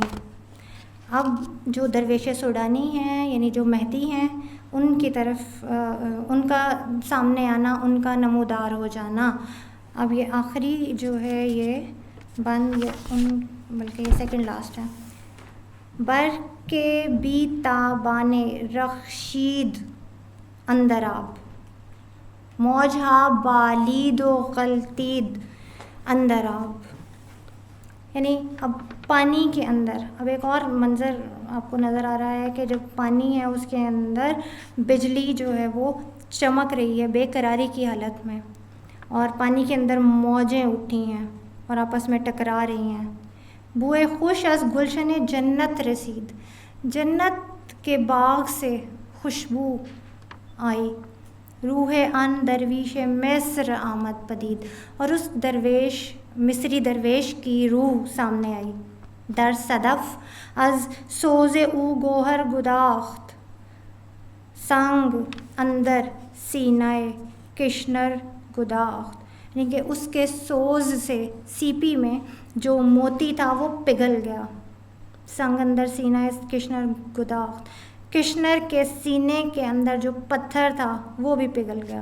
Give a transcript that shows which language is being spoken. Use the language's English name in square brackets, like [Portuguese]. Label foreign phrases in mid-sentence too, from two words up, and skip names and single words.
[Urdu] اب جو درویش سوڈانی ہیں یعنی جو مہدی ہیں ان کی طرف ان کا سامنے آنا، ان کا نمودار ہو جانا. اب یہ آخری جو ہے یہ بلکہ یہ [English] second last [Urdu] ہے. [Persian] بر کے بی تابان رخشید اندر آب، موجہا بالید و غلطید اندر آب. [Urdu] یعنی اب پانی کے اندر اب ایک اور منظر آپ کو نظر آ رہا ہے کہ جب پانی ہے اس کے اندر بجلی جو ہے وہ چمک رہی ہے بے قراری کی حالت میں، اور پانی کے اندر موجیں اٹھی ہیں اور آپس میں ٹکرا رہی ہیں. [Persian] بوئے خوش از گلشن جنت رسید، [Urdu] جنت کے باغ سے خوشبو آئی. [Persian] روح ان درویش مصر آمد پدید، [Urdu] اور اس مصری درویش کی روح سامنے آئی. [Persian] در صدف از سوز او گوہر گداخت، سنگ اندر سینہ کشنر گداخت. [Urdu] یعنی کہ اس کے سوز سے سیپی میں جو موتی تھا وہ پگھل گیا. [Persian] سنگ اندر سینہ کشنر گداخت، [Urdu] کشنر کے سینے کے اندر جو پتھر تھا وہ بھی پگھل گیا.